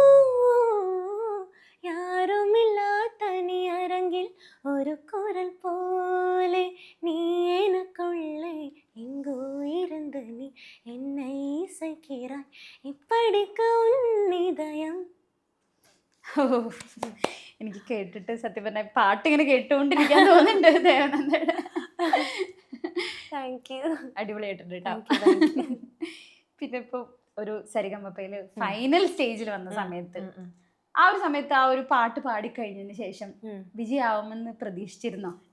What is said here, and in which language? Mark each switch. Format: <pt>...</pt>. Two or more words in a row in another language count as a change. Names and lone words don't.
<ta>ஒரு குரல் போலே நீ எனக்குள்ளே எங்கோ இருந்த நீ என்னை இசைக்கிறாய், இப்படிக்க உன் இதயம்.</ta> <ml>എനിക്ക് കേട്ടിട്ട് സത്യം പറഞ്ഞ പാട്ട് ഇങ്ങനെ കേട്ടുകൊണ്ടിരിക്കാൻ തോന്നുന്നുണ്ട് ദേവനന്ദയുടെ.</ml> <en>Thank you,</en> <ml>അടിപൊളിയായിട്ടുണ്ട് കേട്ടോ. പിന്നെ ഇപ്പൊ ഒരു സരിഗമപ്പയില് ഫൈനൽ സ്റ്റേജിൽ വന്ന സമയത്ത്, ആ ഒരു സമയത്ത് ആ ഒരു പാട്ട് പാടിക്കഴിഞ്ഞതിന് ശേഷം വിജയാവുമെന്ന് പ്രതീക്ഷിച്ചിരുന്നോ?</ml>